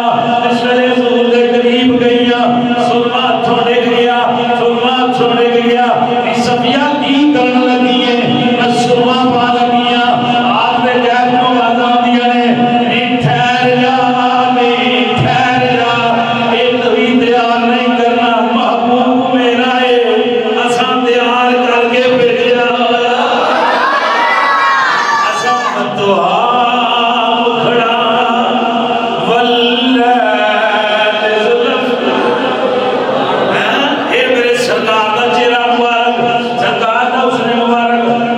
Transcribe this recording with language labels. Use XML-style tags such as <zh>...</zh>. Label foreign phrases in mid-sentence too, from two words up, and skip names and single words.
<pa>ਇਸ ਵੇਲੇ ਹਜ਼ੂਰ ਦੇ ਕਰੀਬ ਗਈਆਂ, ਸੁਰਮਾ ਹੱਥੋਂ ਡਿੱਗ ਗਿਆ, ਸੁਰਮਾ ਹੱਥੋਂ ਡਿੱਗ ਗਿਆ। ਨੀ ਸਫੀਆ ਕੀ ਕਰਨ ਲੱਗੀ ਹੈ? ਮੈਂ ਸੁਰਮਾ ਪਾ ਲੱਗੀ ਹਾਂ। ਆਪ ਦੇ ਗੈਰ ਤੋਂ ਆਵਾਜ਼ਾਂ ਆਉਂਦੀਆਂ ਨੇ, ਨੀ ਠਹਿਰ ਜਾ, ਨੀ ਠਹਿਰ ਜਾ, ਇਹ ਤਵੀ ਤਿਆਰ ਨਹੀਂ ਕਰਨਾ, ਮਹਿਬੂਬ ਮੇਰਾ ਹੈ, ਅਸਾਂ ਤਿਆਰ ਕਰਕੇ ਭੇਜਾ ਹੋਇਆ। ਅਸਾਂ ਮਤੋਹਾ ਮੁਖੜਾ ਵੱਲੈਲ ਜ਼ੁਲਫ਼। ਯੇ ਮੇਰੇ ਸਰਕਾਰ ਦਾ ਚਿਹਰਾ ਮੁਬਾਰਕ, ਸਰਕਾਰ ਦਾ ਹੁਸਨ ਮੁਬਾਰਕ।</pa>